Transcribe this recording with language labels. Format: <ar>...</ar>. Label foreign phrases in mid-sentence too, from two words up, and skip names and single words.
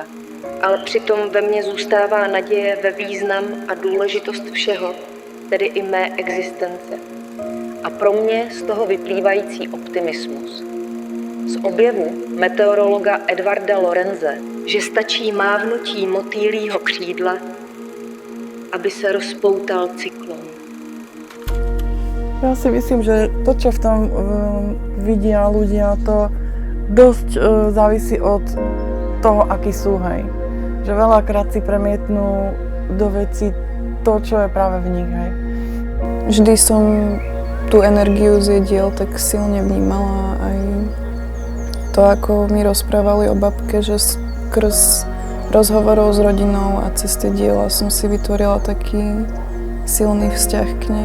<cs>Ale přitom ve mně zůstává naděje ve význam a důležitost všeho, tedy i mé existence. A pro mě z toho vyplývající optimismus. Z objevu meteorologa Edwarda Lorenze, že stačí mávnutí motýlího křídla, aby se rozpoutal cyklon.</cs> <sk>Ja si myslím, že to, čo v tom vidia ľudia, to dosť závisí od toho, akí sú, hej. Že veľakrát si premietnú do veci to, čo je práve v nich, hej. Vždy som tú energiu z jej diel tak silne vnímala, aj to, ako mi rozprávali o babke, že skrz rozhovorov s rodinou a cez tie diela som si vytvorila taký silný vzťah k nej.</sk>